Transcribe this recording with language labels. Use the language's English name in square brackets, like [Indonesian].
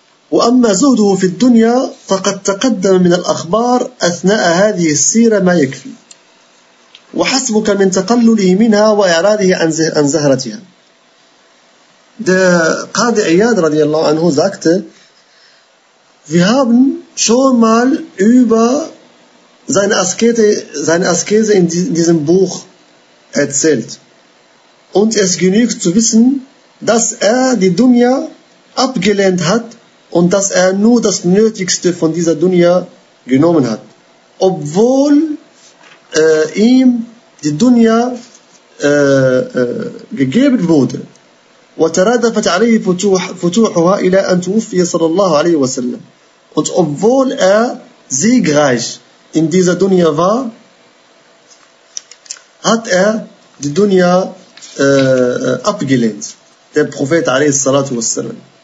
[Arabic] وأما زهده في الدنيا فقد تقدم من الأخبار أثناء هذه السيرة ما يكفي وحسبك من تقلله منها وإعراضه عن زهرتها. [German] Der Qadi Iyad [Arabic] radiallahu anhu [German] sagte: Wir haben schon mal über seine Askese in diesem Buch erzählt. Und es genügt zu wissen, dass er die Dunya abgelehnt hat und dass er nur das Nötigste von dieser Dunya genommen hat, obwohl ihm die Dunya gegeben wurde. [Arabic] وترادفت عليه فتوحها إلى أن توفي صلى الله عليه وسلم. [German] Und obwohl er siegreich in dieser Dunya war, hat er die Dunya abgelehnt, der Prophet [Arabic] عليه الصلاة والسلام.